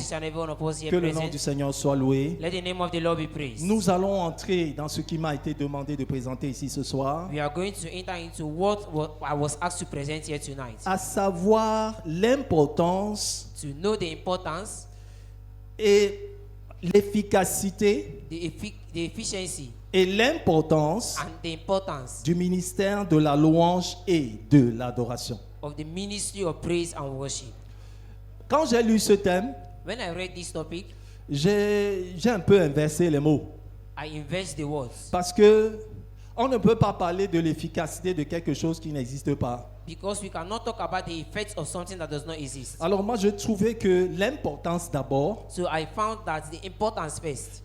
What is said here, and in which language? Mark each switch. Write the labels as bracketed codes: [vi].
[en] each and every one of us here [fr] Que le nom du [en] present. [fr] Seigneur soit loué. [en] Let the name of the Lord be praised. [fr] Nous allons entrer dans ce qui m'a été demandé de présenter ici ce soir, [en] We are going to enter into what I was asked to present here tonight. [fr] à savoir l'importance [en] To know the importance, [fr] et l'efficacité [en] the efficiency, [fr] et l'importance [en] and the importance [fr] du ministère de la louange et de l'adoration. [en] of the ministry of praise and worship. [fr] Quand j'ai lu ce thème, [en] When I read this topic, [fr] j'ai un peu inversé les mots. [en] I invest the words [fr] Parce que on ne peut pas parler de l'efficacité de quelque chose qui n'existe pas. [en] because we cannot talk about the effects of something that does not exist. [fr] Alors moi, je trouvais que l'importance d'abord [en] So I found that the importance first